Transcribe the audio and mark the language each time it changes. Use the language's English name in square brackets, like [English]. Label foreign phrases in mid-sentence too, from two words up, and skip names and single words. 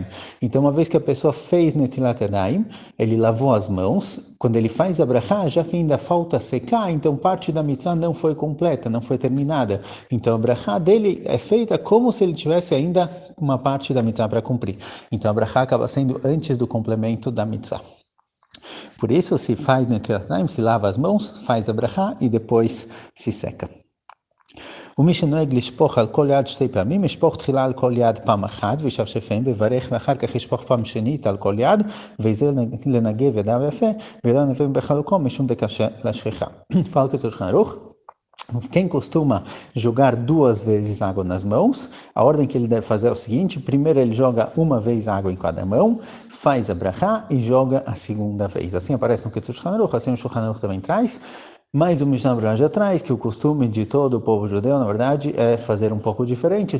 [Portuguese] Então, uma vez que a pessoa fez [Hebrew] נטילת ידיים, [Portuguese] ele lavou as mãos, quando ele faz a brachá, já que ainda falta secar, então parte da mitzvah não foi completa, não foi terminada. Então, a brachá dele é feita como se ele tivesse ainda uma parte da mitzvah para cumprir. Então, a brachá acaba sendo antes do complemento da mitzvah. Por isso, se faz [Hebrew] נטילת ידיים, [Portuguese] se lava as mãos, faz a brachá e depois se seca. [Hebrew] ומי שנוהג לשפוך על כל יד שתי פעמים, ישפוך תחילה על כל יד פעם אחת, וישפשפם, ויברך, ואחר כך ישפוך פעם שנית על כל יד, וזה לנגב ידיו יפה, ולא נביא בחלוקו משום דקשה לשכחה. [Portuguese] Fala que o Shulchan Aruch. Quem costuma jogar duas vezes água nas mãos, a ordem que ele deve fazer é o seguinte: primeiro ele joga uma vez água em cada mão, faz a brachá e joga a segunda vez. Assim aparece no Ketzur Shulchan Aruch, assim o Shulchan Aruch também traz. Mas o Mishnah Berurah já traz que o costume de todo o povo judeu, na verdade, é fazer um pouco diferente.